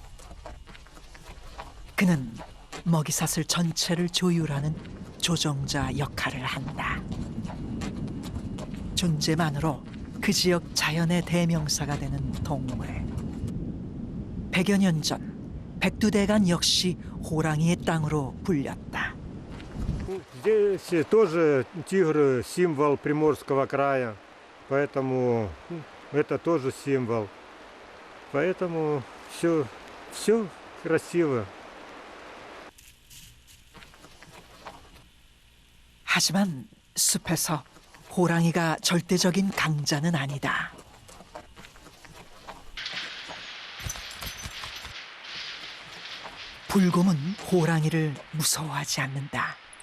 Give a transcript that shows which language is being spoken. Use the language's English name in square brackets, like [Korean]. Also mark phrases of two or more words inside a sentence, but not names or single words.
[Korean] 그는 먹이사슬 전체를 조율하는 조종자 역할을 한다. 존재만으로 그 지역 자연의 대명사가 되는 동물. 100여 년 전 백두대간 역시 호랑이의 땅으로 불렸다. [Russian] Здесь тоже тигр символ Приморского края, поэтому это тоже символ. Поэтому все красиво. [Korean] 하지만 숲에서 호랑이가 절대적인 강자는 아니다. 불곰은 호랑이를 무서워하지 않는다.